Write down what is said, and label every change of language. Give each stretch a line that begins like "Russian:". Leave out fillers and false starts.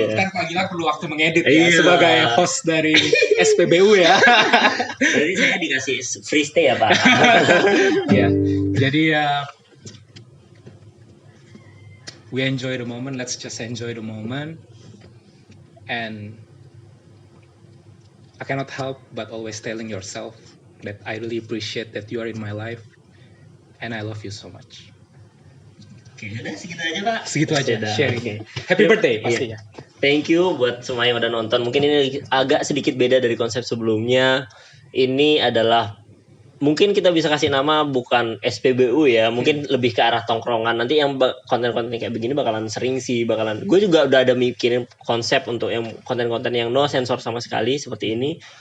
Indonesian: Kan Pak Gilang perlu waktu mengedit ya, sebagai host dari SPBU ya. Jadi saya dikasih free stay ya Pak. Ya, jadi
English: we enjoy the moment. Let's just enjoy the moment. And I cannot help but always telling yourself that I really appreciate that you are in my life, and I love you so much.
Indonesian: Oke, udah segitu aja Pak. Segitu aja sharing.
English: Okay. Happy birthday
Indonesian: pastinya.
English: Thank you
Indonesian: buat semua yang udah nonton. Mungkin ini agak sedikit beda dari konsep sebelumnya. Ini adalah mungkin kita bisa kasih nama bukan SPBU ya, mungkin lebih ke arah tongkrongan. Nanti yang konten-konten kayak begini bakalan sering sih, gue juga udah ada mikirin konsep untuk yang konten-konten yang no sensor sama sekali seperti ini.